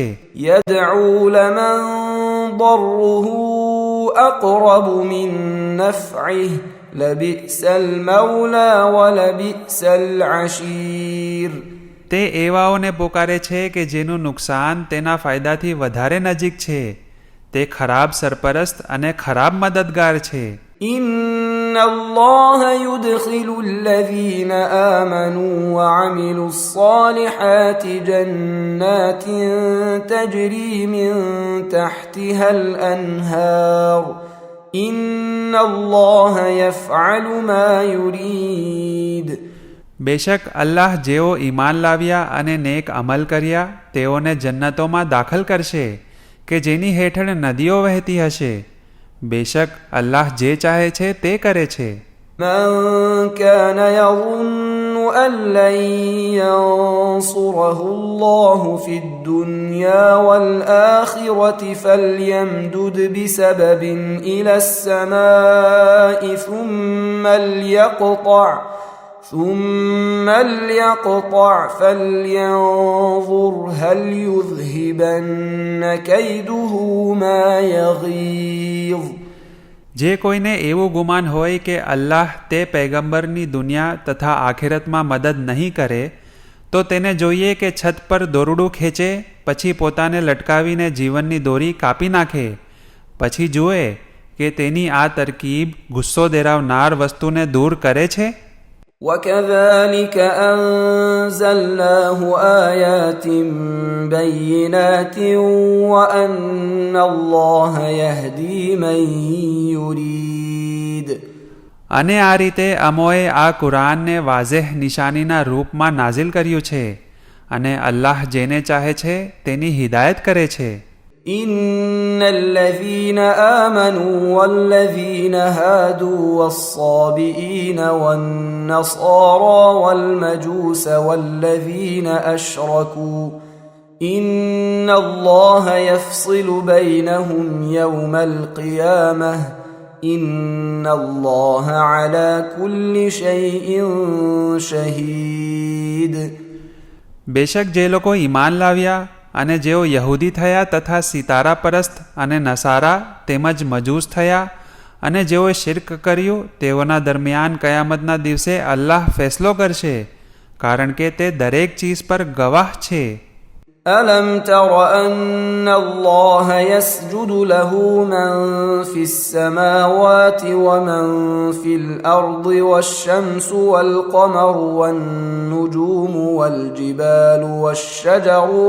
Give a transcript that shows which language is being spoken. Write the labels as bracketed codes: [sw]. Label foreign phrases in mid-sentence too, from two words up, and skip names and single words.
[ar] يدعو لمن ضره أقرب من نفعه لبئس المولى ولبئس العشير. [gu] તે એવાઓને પોકારે છે કે જેનું નુકસાન તેના ફાયદાથી વધારે નજીક છે. તે ખરાબ સરપરસ્ત અને ખરાબ મદદગાર છે. [ar] إن الله يدخل الذين آمنوا وعملوا الصالحات جنات تجري من تحتها الأنهار إن الله يفعل ما يريد. [gu] બેશક અલ્લાહ જેઓ ઈમાન લાવ્યા અને નેક અમલ કર્યા તેઓને જન્નતોમાં દાખલ કરશે કે જેની હેઠળ નદીઓ વહેતી હશે. બેશક અલ્લાહ જે ચાહે છે તે કરે છે. [ar] من كان يظن أن لن ينصره الله في الدنيا والآخرة فليمدد بسبب إلى السماء ثم ليقطع فلينظر هل يذهبن كيده ما يغيظ. [gu] જે કોઈને એવું ગુમાન હોય કે અલ્લાહ તે પૈગંબરની દુનિયા તથા આખિરતમાં મદદ નહીં કરે તો તેને જોઈએ કે છત પર દોરડું ખેંચે, પછી પોતાને લટકાવીને જીવનની દોરી કાપી નાખે, પછી જુએ કે તેની આ તરકીબ ગુસ્સો દેરાવનાર વસ્તુને દૂર કરે છે. [ar] وكذلك أنزلناه آيات بينات وأن الله يهدي من يريد. [gu] અને આ રીતે અમોએ આ કુરાનને વાઝેહ નિશાનીના રૂપમાં નાઝિલ કર્યું છે, અને અલ્લાહ જેને ચાહે છે તેની હિદાયત કરે છે. [ar] إن الذين آمنوا والذين هادوا والصابئين والنصارى والمجوس والذين أشركوا إن الله يفصل بينهم يوم القيامة إن الله على كل شيء شهيد. [gu] બેશક જે લોકો ઈમાન લાવ્યા અને જેઓ યહૂદી થયા તથા સિતારા પરસ્ત અને નસારા તેમજ મજૂસ થયા અને જેઓએ શિર્ક કર્યું તેઓના દરમિયાન કયામતના દિવસે અલ્લાહ ફેસલો કરશે, કારણ કે તે દરેક ચીજ પર ગવાહ છે. [ar] ألم تر أن الله يسجد له من في السماوات ومن في الأرض والشمس والقمر والنجوم والجبال والشجر